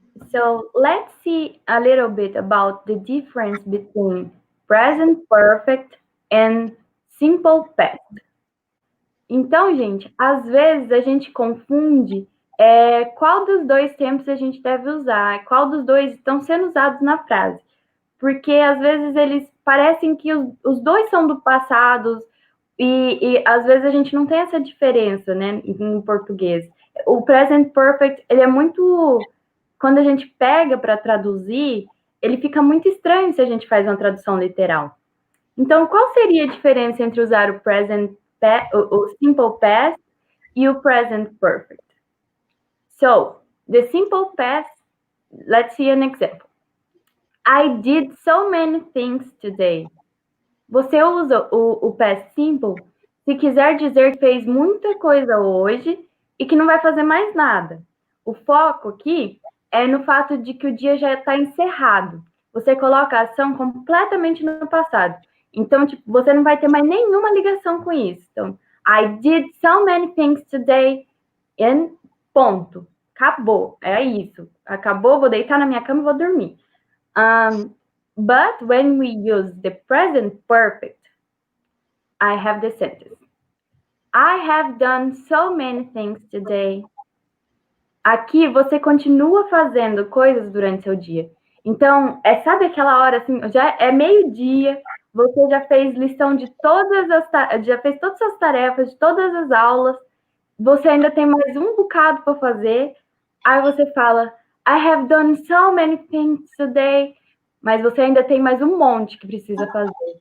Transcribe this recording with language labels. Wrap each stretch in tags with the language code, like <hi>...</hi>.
<en>So let's see a little bit about the difference between present perfect and simple past.</en> <pt>Então, gente, às vezes a gente confunde qual dos dois tempos a gente deve usar, qual dos dois estão sendo usados na frase. Porque às vezes eles parecem que os dois são do passado e às vezes a gente não tem essa diferença, né, em português. O present perfect, ele é muito... Quando a gente pega para traduzir, ele fica muito estranho se a gente faz uma tradução literal. Então, qual seria a diferença entre usar o present, o simple past e o present perfect?</pt> <en>So, the simple past, let's see an example. I did so many things today.</en> <pt>Você usa o past simple se quiser dizer que fez muita coisa hoje e que não vai fazer mais nada. O foco aqui é no fato de que o dia já está encerrado. Você coloca a ação completamente no passado. Então, tipo, você não vai ter mais nenhuma ligação com isso. Então,</pt> <en>I did so many things today and</en> <pt>ponto. Acabou. É isso. Acabou, vou deitar na minha cama e vou dormir.</pt> <en>But when we use the present perfect, I have the sentence. I have done so many things today.</en> <pt>Aqui você continua fazendo coisas durante seu dia. Então, sabe aquela hora assim, já é meio-dia, você já fez lição de já fez todas as tarefas, de todas as aulas, você ainda tem mais um bocado para fazer, aí você fala,</pt> <en>I have done so many things today,</en> <pt>mas você ainda tem mais um monte que precisa fazer.</pt>